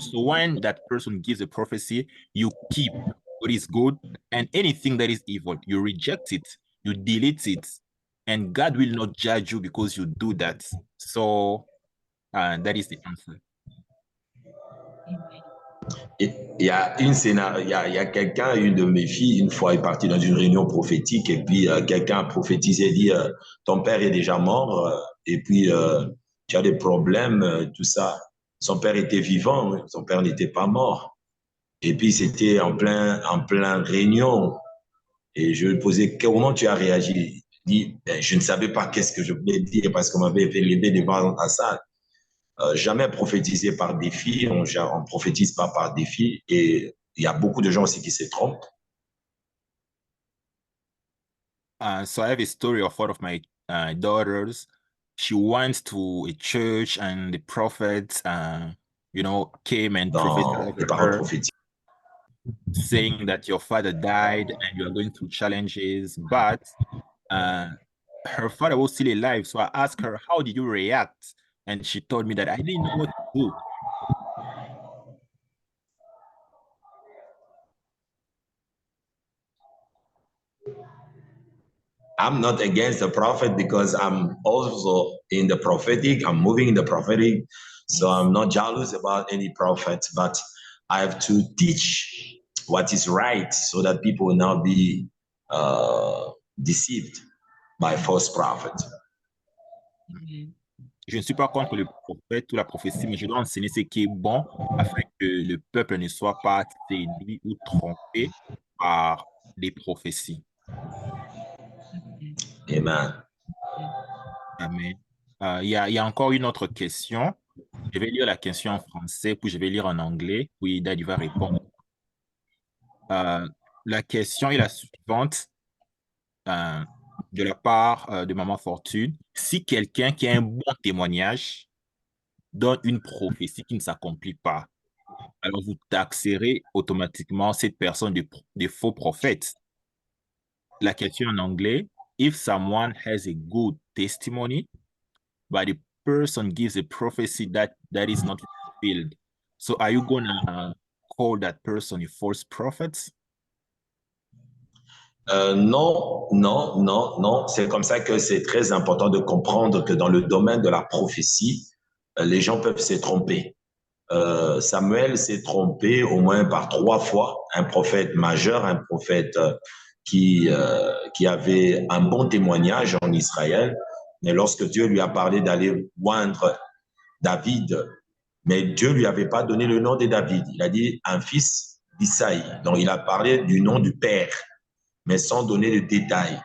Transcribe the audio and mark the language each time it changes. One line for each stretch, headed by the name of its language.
English: So when that person gives a prophecy, you keep what is good, and anything that is evil, you reject it, you delete it, and God will not judge you because you do that. So That is the answer. Amen.
French: Il y a il y a quelqu'un, une de mes filles, une fois est partie dans une réunion prophétique et puis quelqu'un a prophétisé, dit ton père est déjà mort et puis tu as des problèmes, tout ça. Son père était vivant, son père n'était pas mort. Et puis c'était en plein réunion et je lui posais comment tu as réagi. Il dit ben, je ne savais pas qu'est-ce que je voulais dire parce qu'on m'avait fait lever devant la salle. Jamais prophétisé par défi, on prophétise pas par défi et il y a beaucoup de gens aussi qui se trompent.
English: So I have a story of one of my daughters. She went to a church and the prophets, came and prophesied
French: Dans les
English: over
French: paroles
English: her,
French: prophétiques.
English: saying that your father died and you are going through challenges, but her father was still alive. So I asked her, how did you react? And she told me that I didn't know what to do. I'm not against the prophet because I'm also in the prophetic. I'm moving in the prophetic. So I'm not jealous about any prophet, but I have to teach what is right so that people will not be deceived by false prophets. Amen.
French: Je ne suis pas contre le prophète ou la prophétie, mais je dois enseigner ce qui est bon afin que le peuple ne soit pas séduit ou trompé par des prophéties. Amen. Amen. Il y a encore une autre question. Je vais lire la question en français, puis je vais lire en anglais, puis Daddy va répondre. La question est la suivante de la part de Maman Fortune. Si quelqu'un qui a un bon témoignage donne une prophétie qui ne s'accomplit pas, alors vous taxerez automatiquement cette personne de faux prophète. La question en anglais,
English: if someone has a good testimony, but the person gives a prophecy that is not fulfilled, so are you gonna call that person a false prophet?
French: Non, non, non, non. C'est comme ça que c'est très important de comprendre que dans le domaine de la prophétie, les gens peuvent se tromper. Samuel s'est trompé au moins par 3 fois, un prophète majeur, un prophète qui avait un bon témoignage en Israël, mais lorsque Dieu lui a parlé d'aller oindre David, mais Dieu lui avait pas donné le nom de David, il a dit un fils d'Isaïe, donc il a parlé du nom du père, mais sans donner de détails.